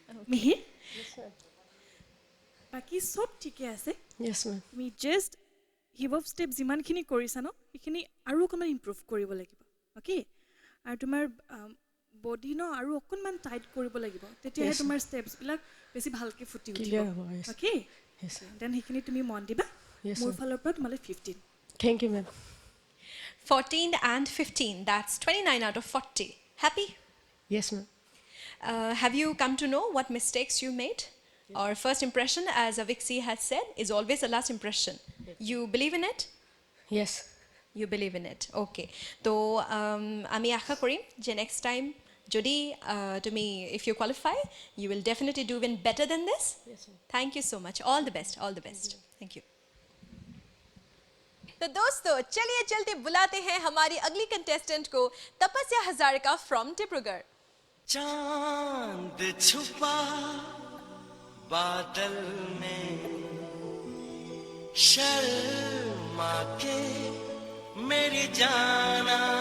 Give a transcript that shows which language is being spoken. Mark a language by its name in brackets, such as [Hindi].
[Assamese] মিহিৰ বাকী চব ঠিকে আছে [English] Yes, ma'am. [Assamese] তুমি জাষ্ট হিপ হপ ষ্টেপ যিমানখিনি কৰিছা ন সেইখিনি আৰু অকণমান ইম্প্ৰুভ কৰিব লাগিব অ'কে আৰু তোমাৰ বডি ন আৰু অকণমান টাইট কৰিব লাগিব তেতিয়াহে তোমাৰ ষ্টেপছবিলাক বেছি ভালকৈ ফুটি উঠিব [English] Clear [Assamese] হ'ব, [English] yes. Okay Yes, sir. [Assamese] Then সেইখিনি তুমি মন দিবা [English] Yes, [Assamese] মোৰ [English] sir. [Assamese] ফালৰ পৰা তোমালৈ 15 [English] Thank you, ma'am. 14 and 15, that's 29 out of 40. Happy? Yes, ma'am. Have you come to know what mistakes you made? Or first impression, as Avixi has said, is always the last impression. You believe in it? Yes. You believe in it. Okay. So, [Assamese] আমি আশা কৰিম যে [English] next time [Assamese] যদি তুমি [English] if you qualify, you will definitely do even better than this. Yes, ma'am. Thank you so much. All the best. All the best. Thank you. [Hindi] तो दोस्तों चलिए चलते बुलाते हैं हमारी अगली कंटेस्टेंट को तपस्या हजारिका फ्रॉम डिब्रूगढ़ चांद छुपा बादल में शर्मा के मेरी जाना